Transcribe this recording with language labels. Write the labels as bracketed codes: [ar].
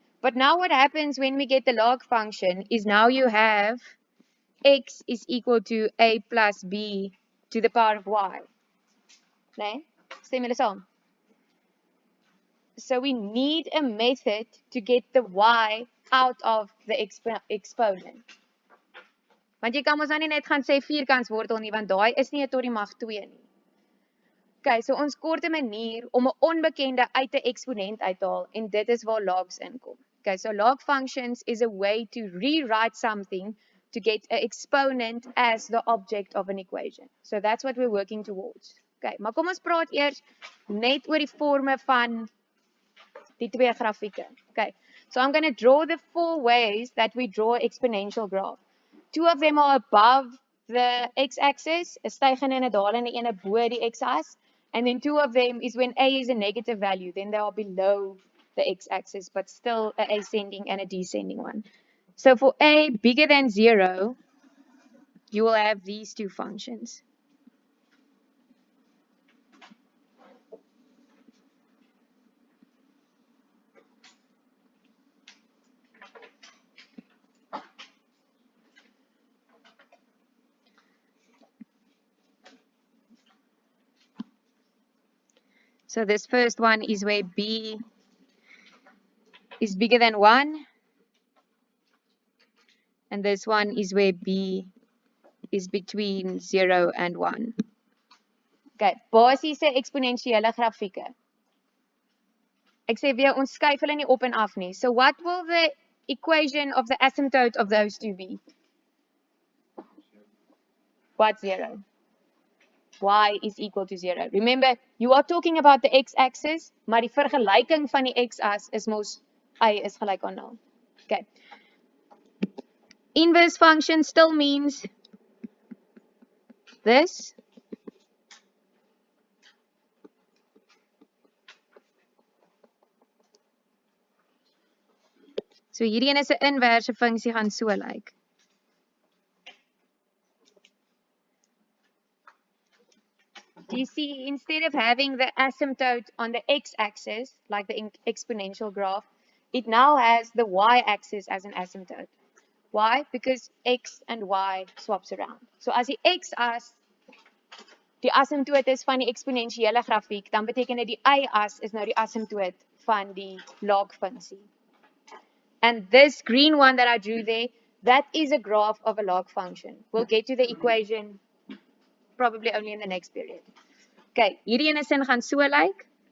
[en] But now what happens when we get the log function is now you have x is equal to a plus b to the power of y. [af] Nee? Stem julle saam? [en] So we need a method to get the y out of the exponent. [af] Want jy kan mos nou nie net gaan sê vierkantswortel nie, want daai is nie 'n tot die mag 2 nie. Okay, so ons korte manier om 'n onbekende uit 'n eksponent uit te haal en dit is waar logs inkom. [en] Okay, so log functions is a way to rewrite something to get an exponent as the object of an equation. So that's what we're working towards. [af] Okay, maar kom ons praat eers net oor die forme van die twee grafieke. [en] Okay, so I'm going to draw the 4 ways that we draw exponential graph. 2 of them are above the x-axis, [af] a stygende en 'n dalende ene bo die x-as, [en] and then 2 of them is when a is a negative value, then they are below the x-axis, but still a ascending and a descending one. So for a bigger than 0, you will have these two functions. So this first one is where b is bigger than 1. And this one is where b is between 0 and 1. [af] Okay, basiese eksponensiële grafieke. Ek sê weer, ons skuif hulle nie op en af nie. [en] So what will the equation of the asymptote of those two be? What 0? Y is equal to 0. Remember, you are talking about the x-axis, [af] maar die vergelyking van die x-as is mos y is gelyk aan 0. Okay. [en] Inverse function still means this. [af] So hierdie een is 'n inverse funksie gaan so lyk. [en] Do you see, instead of having the asymptote on the x-axis, like the exponential graph, it now has the y-axis as an asymptote. Why? Because x and y swaps around. [af] So as die x-as die asymptoot is van die eksponensiële grafiek, dan beteken dit die y-as is nou die asymptoot van die log funksie. [en] And this green one that I drew there, that is a graph of a log function. We'll get to the equation probably only in the next period. [af] Okay, hierdie ene sin gaan so lyk.